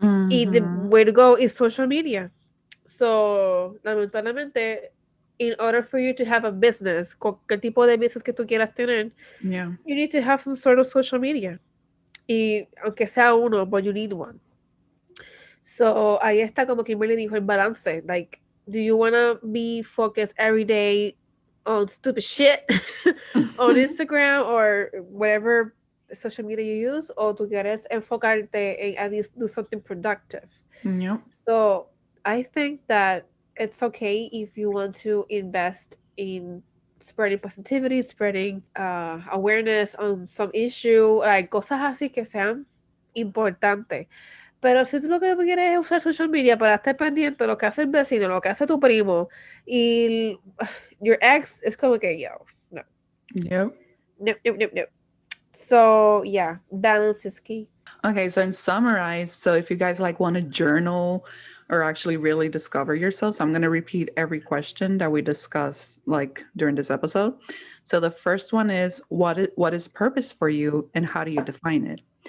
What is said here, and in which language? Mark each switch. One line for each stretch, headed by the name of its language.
English: Y the Mm-hmm. way to go is social media. So,
Spanish: lamentablemente,
English: in order for you to have a business,
Spanish: cualquier tipo de business que tú quieras tener,
English: Yeah. you need to have some sort of social media.
Spanish: Y aunque sea uno,
English: but you need one.
Spanish: So, ahí está como Kimberly dijo el balance.
English: Like, do you want to be focused every day on stupid shit on Instagram or whatever social media you use?
Spanish: O tú quieres enfocarte en
English: at least do something productive? Yep. So I think that it's okay if you want to invest in spreading positivity, spreading awareness on some issue, like
Spanish: cosas así que sean importantes. Pero si tú lo que quieres es usar social media para estar pendiente de lo que hace el vecino, lo que hace tu primo y
English: your ex,
Spanish: es como que yo, no,
English: Yep. no, no, no, no. So yeah, balance is key. Okay, so in summarize, so if you guys like want to journal or actually really discover yourself, so I'm going to repeat every question that we discussed like during this episode. So the first one is what is purpose for you and how do you define it?